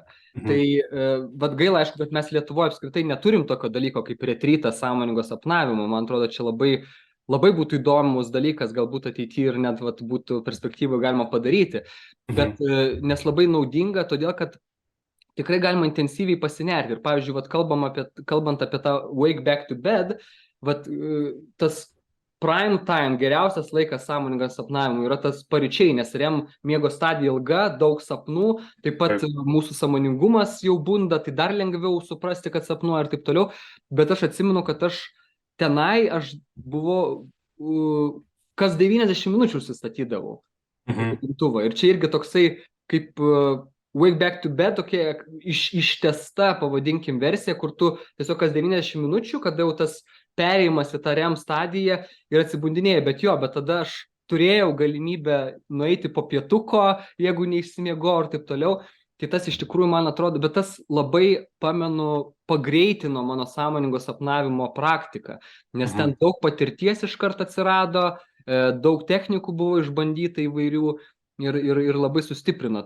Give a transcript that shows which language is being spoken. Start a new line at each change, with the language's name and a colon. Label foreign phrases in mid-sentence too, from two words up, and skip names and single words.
Lithuanian: Tai gaila, aišku, bet mes Lietuvoje apskritai neturim tokio dalyko kaip retrytas sąmoningo sapnavimo. Man atrodo, čia labai būtų įdomus dalykas, galbūt ateityje ir net būtų perspektyvų galima padaryti. Bet nes labai naudinga, todėl kad tikrai galima intensyviai pasinerti. Ir pavyzdžiui, kalbant apie tą
English: wake back to bed,
Lithuanian: tas
English: prime time,
Lithuanian: geriausias laikas sąmoningam sapnavimui yra tas paryčiai, nes REM miego stadija ilga, daug sapnų, taip pat mūsų sąmoningumas jau bunda, tai dar lengviau suprasti, kad sapnuoja ir taip toliau. Bet aš atsimenu, kad aš buvau kas 90 minučių užsistatydavau. Ir čia irgi toksai kaip
English: wake back to bed,
Lithuanian: tokia ištesta, pavadinkim, versija, kur tu tiesiog kas 90 minučių, kada jau tas perėjimas į tą REM stadiją ir atsibundinėjai, bet tada aš turėjau galimybę nueiti po pietuko, jeigu neišsimiegojau ir taip toliau. Tai tas iš tikrųjų, man atrodo, bet tas labai, pamenu, pagreitino mano sąmoningo sapnavimo praktiką, nes ten daug patirties iš karto atsirado, daug technikų buvo išbandyta įvairių ir labai sustiprino.